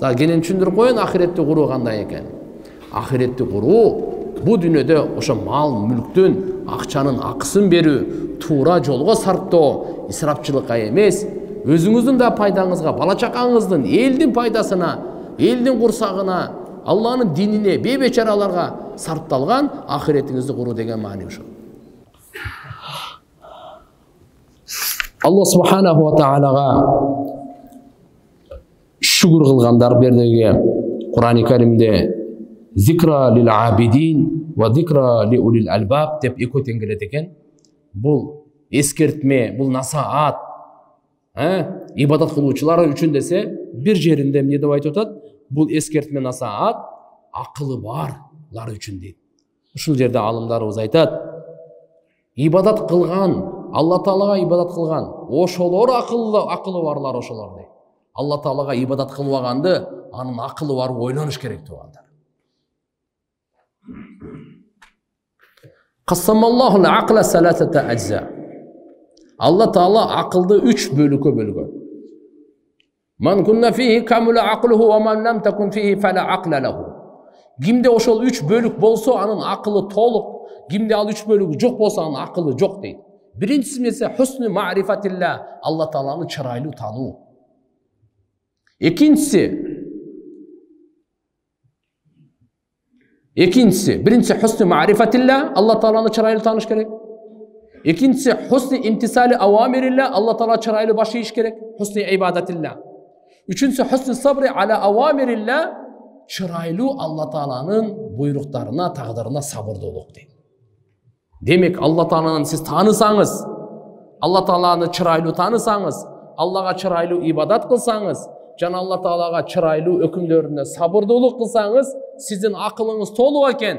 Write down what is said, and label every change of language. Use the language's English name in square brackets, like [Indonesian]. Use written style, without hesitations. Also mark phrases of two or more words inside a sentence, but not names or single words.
[Kyrgyz] Да кенен түшүндүрүп коеюн, ахиретти куруу кандай экен. Ахиретти куруу бу дүйнөдө ошо мал мүлктүн акчанын акысын берүү, туура жолго сарптоо, исрапчылыкка эмес, өзүңүздүн да пайдаңызга, бала чакаңыздын, элдин пайдасына, элдин курсагына, Алланын динине, бейбечараларга сарпталган ахиретиңизди куруу деген маани ошо. [Arabic] الله سبحانه وتعالى [Kyrgyz] шүгүр кылгандар бердеги Кур'ани Каримде [Arabic] ذكرى للعابدين وذكرى لأولي الألباب [Kyrgyz] деп эки теңгелет экен. Бул эскертме, бул насаат, ибадат кылуучулар үчүн десе, бир жеринде эмне деп айтып атат? Бул эскертме насаат акылы барлар үчүн дейт. Ушул жерде алымдарыбыз айтат, ибадат кылган, Алла Таалага ибадат кылган, ошолор акылы барлар ошолор дейт. Алла Таалага ибадат кылбаганды, анын акылы бар ойлоnuş керек тугандар. [Arabic] قسم الله العقل ثلاثة أجزاء. [Kyrgyz] Алла Таала акылды 3 бөлүккө бөлгөн. [Arabic] من كن فيه كمل عقله ومن لم تكن فيه فلا عقل له. [Kyrgyz] Кимде ошол 3 бөлүк болсо, анын акылы толук. Кимде ал 3 бөлүгү жок болсо, анын акылы жок дейт. Биринчиси нерсе [Arabic] حسن معرفة الله, [Kyrgyz] Алла Тааланы чырайлуу тануу. Экинчиси, биринчиси [Arabic] حسن معرفة الله, [Kyrgyz] Алла Тааланы чырайлуу тааныш керек. Экинчиси [Arabic] حسن امتثال أوامر الله, [Kyrgyz] Алла Таала чырайлуу баш ийиш керек, [Arabic] حسن عبادة الله. [Kyrgyz] Үчүнчүсү [Arabic] حسن صبر على أوامر الله, [Kyrgyz] чырайлуу Алла Тааланын буйруктарына, тагдырына сабырдуулук дейт. Демек, Алла Тааланы сиз таанысаңыз, Алла Тааланы чырайлуу таанысаңыз, Аллага чырайлуу ибадат кылсаңыз, жана Алла Таалага чырайлуу өкүмдөрүнө сабырдуулук кылсаңыз, сиздин акылыңыз толук экен.